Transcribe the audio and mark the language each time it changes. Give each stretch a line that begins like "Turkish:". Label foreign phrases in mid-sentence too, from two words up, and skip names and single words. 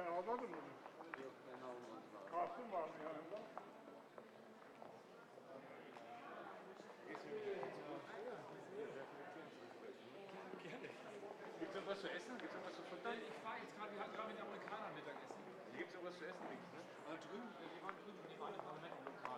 Turkish: Anlatmadın mı? Yok, ben almadım. Kartın var mı yanında?
German: Gibt es noch was zu essen? Gibt es noch was zu futtern? Ich war jetzt gerade, wir hatten gerade mit den Amerikanern Mittagessen. Hier gibt es noch was zu essen, nichts, ne? Drüben, die waren drüben, die waren im Parlament lokal.